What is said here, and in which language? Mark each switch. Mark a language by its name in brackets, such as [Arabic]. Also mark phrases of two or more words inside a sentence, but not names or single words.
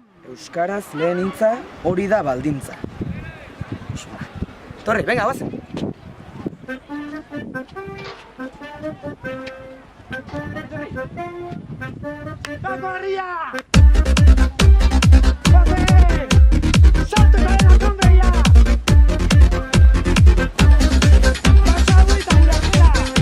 [Basque] Euskaraz lehen hitza hori da baldintza. Torri, venga, bazen. [Spanish] ¡Vamos arriba! ¡Vale! ¡Salto con la sombra! ¡Pasa agüita, mira!